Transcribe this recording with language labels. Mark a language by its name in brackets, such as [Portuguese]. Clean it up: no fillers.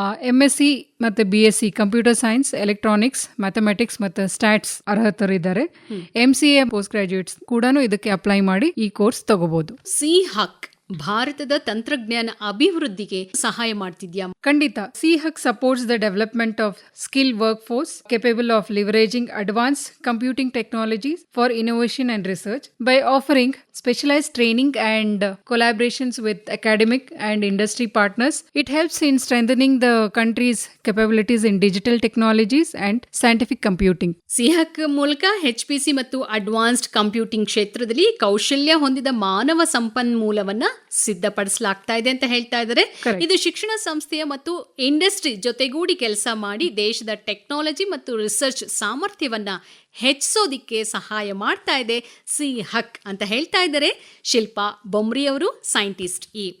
[Kannada] MSc ಮತ್ತೆ BSc computer science, electronics, mathematics ಮತ್ತು stats ಅರ್ಹತರಿದ್ದಾರೆ. MCA post graduates ಕೂಡ ಇದಕ್ಕೆ ಅಪ್ಲೈ ಮಾಡಿ ಈ ಕೋರ್ಸ್ ತಗೋಬಹುದು. CHUC ಭಾರತದ ತಂತ್ರಜ್ಞಾನ ಅಭಿವೃದ್ಧಿಗೆ ಸಹಾಯ ಮಾಡ್ತಿದ್ಯಾ? ಖಂಡಿತ. [English] CHUC supports the development of skilled workforce capable of leveraging advanced computing technologies for innovation and research by offering specialized training and collaborations with academic and industry partners. It helps in strengthening the country's capabilities in digital technologies and scientific computing. [Kannada] CHUC ಮೂಲಕ HPC ಮತ್ತು advanced computing ಕ್ಷೇತ್ರದಲ್ಲಿ ಕೌಶಲ್ಯ ಹೊಂದಿದ ಮಾನವ ಸಂಪನ್ಮೂಲವನ್ನ ಸಿದ್ಧಪಡಿಸಲಾಗ್ತಾ ಇದೆ ಅಂತ ಹೇಳ್ತಾ ಇದ್ದಾರೆ. ಇದು ಶಿಕ್ಷಣ ಸಂಸ್ಥೆಯ ಮತ್ತು ಇಂಡಸ್ಟ್ರಿ ಜೊತೆಗೂಡಿ ಕೆಲಸ ಮಾಡಿ ದೇಶದ ಟೆಕ್ನಾಲಜಿ ಮತ್ತು ರಿಸರ್ಚ್ ಸಾಮರ್ಥ್ಯವನ್ನ ಹೆಚ್ಚಿಸೋದಿಕ್ಕೆ ಸಹಾಯ ಮಾಡ್ತಾ ಇದೆ CHUC ಅಂತ ಹೇಳ್ತಾ ಇದ್ದಾರೆ ಶಿಲ್ಪಾ ಬೊಮ್ರಿ ಅವರು, ಸೈಂಟಿಸ್ಟ್.